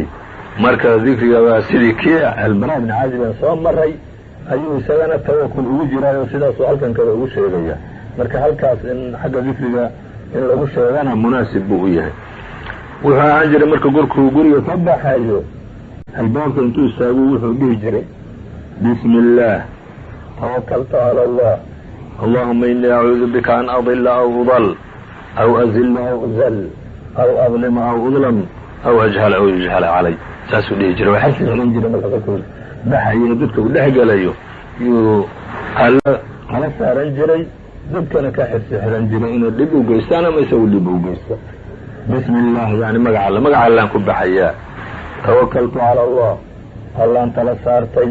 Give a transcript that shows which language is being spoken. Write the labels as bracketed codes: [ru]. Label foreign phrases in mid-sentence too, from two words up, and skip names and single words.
[so] marka dikriga waa sidii kii albara ibn caazib aan soo maray ayuu isagana tawakul ugu jiraayo sidaasuu halkan kale ugu sheegaya. marka halkaas in xagga dikriga in lagu sheegana munaasib buu u yahay. wuxuu ahaan jiray marka gorkuu guriga ka baxayo albaabka intuu istaagu wuxuu dhihi jiray: [ar] بسم الله توكلت على الله اللهم إني أعوذ بك أن أضل أو أضل أو أزل أو أزل أو أظلم أو أظلم أو أجهل أو يجهل علي. [so] saasuu dhihi jiray. waa xirsi xiran jiray marka kolkuu baxayo dadka u dhex gelayo yuu kala saaran jiray dadkana ka xirsi xiran jiray inay dhib u geystaan ama isagu dhib u geysto. [ar] بسم الله [so] yani magaca allaan ku baxayaa. [ar] توكلت على الله, [so] allaan tala saartay.